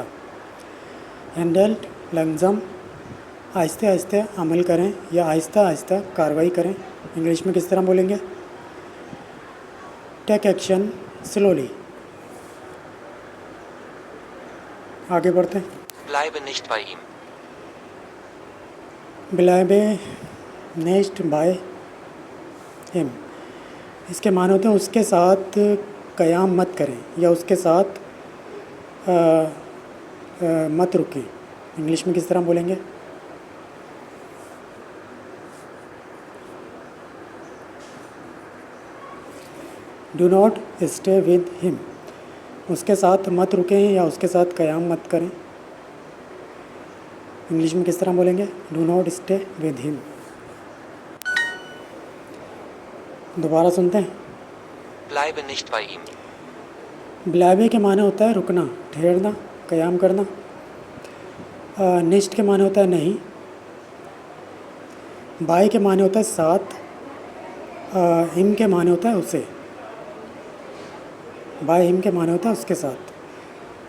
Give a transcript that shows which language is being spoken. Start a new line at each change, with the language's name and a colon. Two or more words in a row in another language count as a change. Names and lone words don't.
German: Handelt langsam,
Hindi: आहिस्ते आहिस्ते अमल करें या आहिस्ता आहिस्ता कार्रवाई करें। इंग्लिश में किस तरह बोलेंगे?
English: Take action slowly.
Hindi: आगे बढ़ते हैं।
German: Bleibe nicht bei ihm. Bleibe nicht bei ihm,
Hindi: इसके माने होते हैं उसके साथ क़याम मत करें या उसके साथ मत रुकें। इंग्लिश में किस तरह बोलेंगे?
English: do not stay with him,
Hindi: उसके साथ मत रुकें या उसके साथ क़याम मत करें। इंग्लिश में किस तरह बोलेंगे?
English: do not stay with him.
Hindi: दोबारा सुनते हैं।
German: Bleibe nicht bei ihm.
Hindi: ब्लाइबे के माने होता है रुकना, ठहरना, क़याम करना। निस्ट के माने होता है नहीं। बाय के माने होता है साथ। हिम के माने होता है उसे।
German: bei ihm
Hindi: के माने होता है उसके साथ।